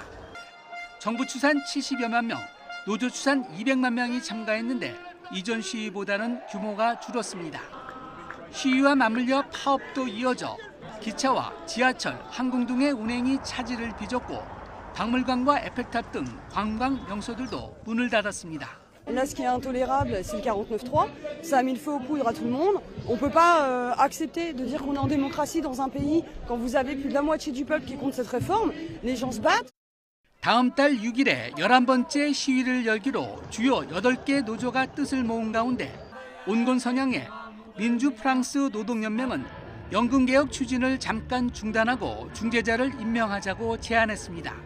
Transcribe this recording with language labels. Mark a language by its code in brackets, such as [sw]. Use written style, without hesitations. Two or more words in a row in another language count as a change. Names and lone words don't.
[ko] 정부 추산 70여만 명, 노조 추산 200만 명이 참가했는데 이전 시위보다는 규모가 줄었습니다. 시위와 맞물려 파업도 이어져 기차와 지하철, 항공 등의 운행이 차질을 빚었고 박물관과 에펠탑 등 관광 명소들도 문을 닫았습니다. [fr] Là, ce qui est intolérable, c'est le 49.3. Ça a mis le feu aux poudres à tout le monde. On ne peut pas accepter de dire qu'on est en démocratie dans un pays quand vous avez plus de la moitié du peuple qui est contre cette réforme. Les gens se battent. [ko] 다음 달 6일에 11번째 시위를 열기로 주요 8개 노조가 뜻을 모은 가운데 온건 성향의 민주 프랑스 노동연맹은 연금개혁 추진을 잠깐 중단하고 중재자를 임명하자고 제안했습니다.